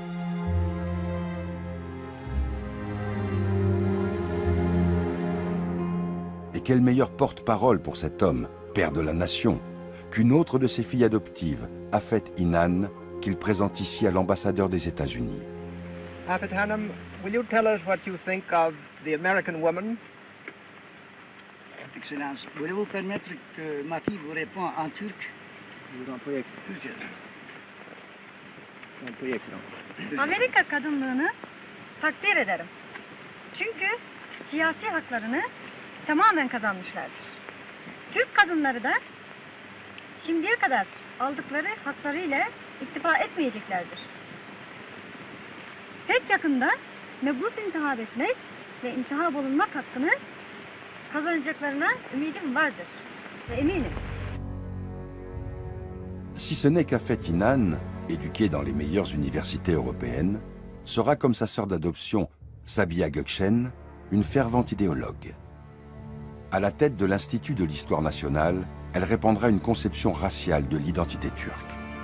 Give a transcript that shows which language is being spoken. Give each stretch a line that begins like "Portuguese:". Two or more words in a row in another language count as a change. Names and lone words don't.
French: Et quel meilleur porte-parole pour cet homme, père de la nation, qu'une autre de ses filles adoptives, Afet Inan, qu'il présente ici à l'ambassadeur des États-Unis.
Turkish: Afet Hanım,
English: will you tell us what you think of the American woman?
French: Excellence, voulez-vous permettre que ma fille vous réponde en turc? Je vous en prie,
Turkish: Türkçe. Amerika kadınlığını takdir ederim. Çünkü siyasi haklarını tamamen kazanmışlardır. Türk kadınları da şimdiye kadar aldıkları haklarıyla iktifa etmeyeceklerdir. Pek yakında mebus intihab etmek ve intihab olunmak hakkını kazanacaklarına ümidim vardır ve eminim.
French: Si ce n'est qu'Afet Inan, éduquée dans les meilleures universités européennes, sera comme sa sœur d'adoption, Sabiha Gökçen, une fervente idéologue. À la tête de l'Institut de l'Histoire nationale, elle répandra une conception raciale de l'identité turque.